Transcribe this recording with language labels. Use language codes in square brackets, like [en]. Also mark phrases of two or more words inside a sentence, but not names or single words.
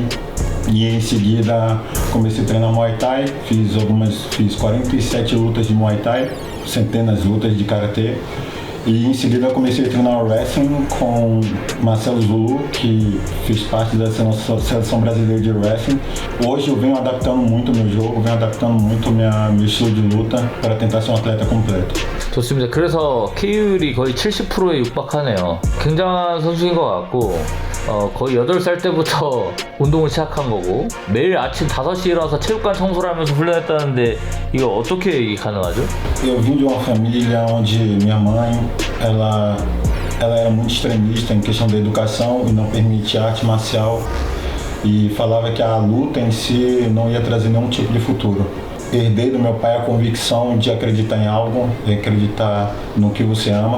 [pt] E em seguida comecei a treinar Muay Thai, fiz 47 lutas de Muay Thai, centenas de lutas de Karatê. E em seguida eu comecei a treinar wrestling com Marcelo Zulu, que fez parte da seleção brasileira de wrestling. Hoje eu venho adaptando muito o meu jogo, venho adaptando muito meu estilo de luta para tentar ser um atleta completo. [ko] 좋습니다. 그래서 K율이 거의 70%에 육박하네요. 굉장한 선수인 것 같고 거의 8살 때부터 운동을 시작한 거고 매일 아침 5시에 일어나서 체육관 청소를 하면서 훈련했다는데 이거 어떻게 이게 가능하죠? [pt] Eu vim de uma família onde minha mãe, ela era muito extremista em questão da educação e não permitia arte marcial e falava que a luta em si não ia trazer nenhum tipo de futuro. Herdei do meu pai a convicção de acreditar em algo, de acreditar no que você ama.